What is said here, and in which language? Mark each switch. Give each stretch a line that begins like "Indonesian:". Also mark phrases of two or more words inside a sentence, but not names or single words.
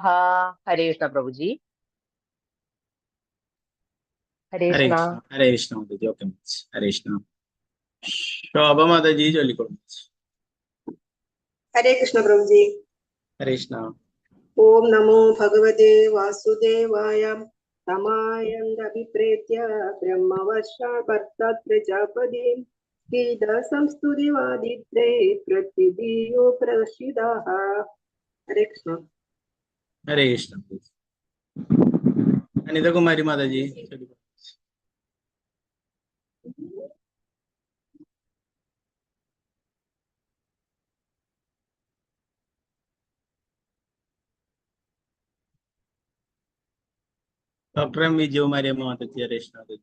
Hindi: हरे कृष्ण प्रभु जी। हरे
Malayalam: ഹരേ
Hindi: कृष्ण।
Malayalam: കൃഷ്ണ. ഹരേ കൃഷ്ണ മാതാജി. ഓക്കെ മാതാജി. ഹരേ കൃഷ്ണ. ശോഭ മാതാജി ചൊല്ലിക്കോളൂ.
Hindi: हरे कृष्ण प्रभु जी।
Malayalam: ഹരേ കൃഷ്ണ.
Sanskrit: ओम नमो भगवते वासुदेवाय तमायन्दभिप्रेत्य ब्रह्मवर्षाकर्तात् प्रजापतिं गीत संस्तुतिवादित्रे प्रत्यदीयो प्रदर्शिताः।
Hindi: हरे कृष्ण.
Malayalam: ഹരേ കൃഷ്ണ. അനിതകുമാരി മാതാജി ചൊല്ലിക്കോളൂ. ഡോക്ടർ എം വിജയകുമാരി മാതാജി. ഹരേ കൃഷ്ണ മാതാജി.